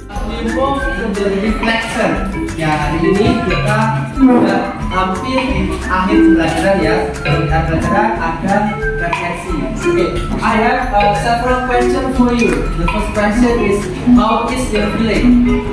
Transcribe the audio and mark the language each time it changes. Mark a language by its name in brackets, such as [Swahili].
[English] We move to the reflection. [Indonesian] Ya, hari ini kita sudah hampir di akhir pembelajaran ya. Di akhir pembelajaran ada refleksi. [English] Okay, I have several questions for you. The first question is, how is your feeling?